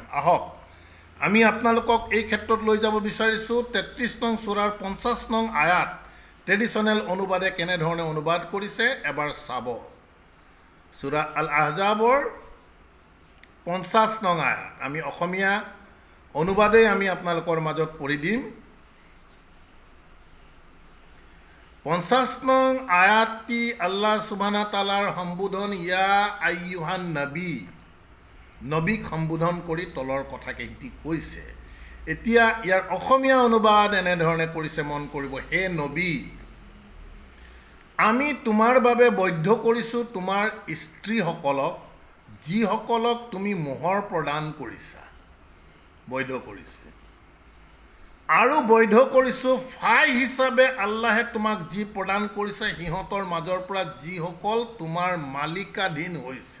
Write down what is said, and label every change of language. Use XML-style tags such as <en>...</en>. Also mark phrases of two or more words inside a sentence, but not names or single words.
<as>আহক আমি আপোনালোকক এই ক্ষেত্ৰত লৈ যাব বিচাৰিছোঁ 33 নং সূৰাৰ 50 নং আয়াত ট্ৰেডিশ্যনেল অনুবাদে কেনেধৰণে অনুবাদ কৰিছে এবাৰ চাব। সূৰা আল আহজাবৰ 50 নং আয়াত, আমি অসমীয়া অনুবাদেই আমি আপোনালোকৰ মাজত পঢ়ি দিম। 50 নং আয়াতটি</as> <ar>الله سبحانه وتعالى</ar> <as>সম্বোধন,</as> <ar>يا أيها النبي,</ar> <as>নবীক সম্বোধন কৰি তলৰ কথাকেইটি কৈছে। এতিয়া ইয়াৰ অসমীয়া অনুবাদ এনেধৰণে কৰিছে, মন কৰিব, হে নবী, আমি তোমাৰ বাবে বৈধ কৰিছোঁ তোমাৰ স্ত্ৰীসকলক, যিসকলক তুমি মোহৰ প্ৰদান কৰিছা, বৈধ কৰিছে, আৰু বৈধ কৰিছোঁ ফাই হিচাপে আল্লাহে তোমাক যি প্ৰদান কৰিছে সিহঁতৰ মাজৰ পৰা যিসকল তোমাৰ মালিকাধীন হৈছে।</as>